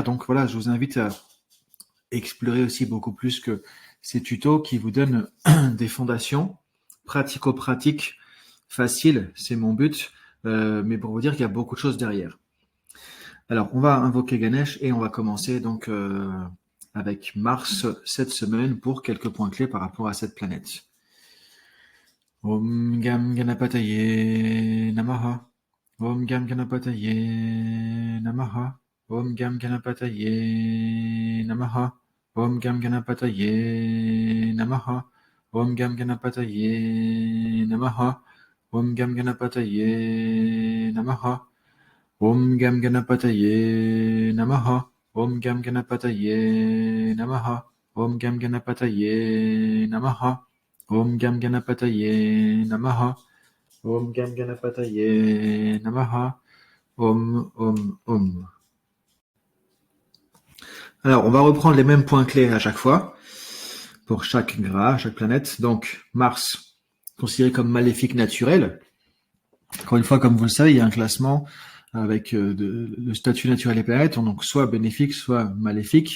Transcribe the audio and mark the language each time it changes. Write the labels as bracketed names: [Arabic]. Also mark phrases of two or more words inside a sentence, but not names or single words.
[French] Donc voilà, je vous invite à explorer aussi beaucoup plus que ces tutos qui vous donnent des fondations pratico-pratiques faciles, c'est mon but, mais pour vous dire qu'il y a beaucoup de choses derrière. Alors, on va invoquer Ganesh et on va commencer donc avec Mars cette semaine pour quelques points clés par rapport à cette planète. [Sanskrit] Om Gam Ganapataye Namaha. Om Gam Ganapataye Namaha. Om Gam Ganapataye Namaha. Om Gam Ganapataye Namaha. Om Gam Ganapataye Namaha. Om Gam Ganapataye Namaha. Om Gam Ganapataye Namaha. Om Gam Ganapataye Namaha. Om Gam Ganapataye Namaha. Om Gam Ganapataye Namaha. Om Gam Ganapataye Namaha. Om. [French] Alors, on va reprendre les mêmes points clés à chaque fois, pour chaque gras, chaque planète. Donc, Mars, considéré comme maléfique naturel. Encore une fois, comme vous le savez, il y a un classement avec le statut naturel des planètes, donc soit bénéfique, soit maléfique.